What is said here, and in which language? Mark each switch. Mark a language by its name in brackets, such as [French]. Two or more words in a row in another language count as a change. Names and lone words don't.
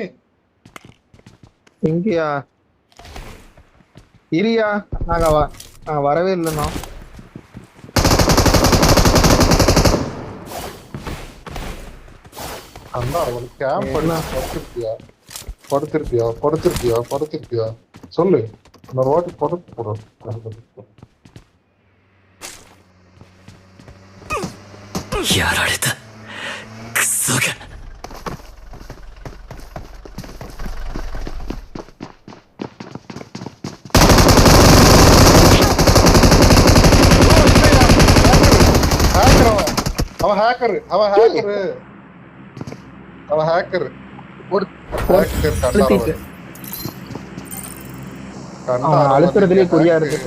[Tamil] இங்கயா? இரியா, நாங்க வரவே இல்லைண்ணா. அண்ணா அவனுக்கு கேம்ப் படுத்திருப்பியா சொல்லு. இன்னொரு வாட்டி படுத்து போடுறோம். [Japanese] やられたクソが [Tamil] அவன் ஹேக்கர். அழுத்துறதுலயே குறியா இருக்கு.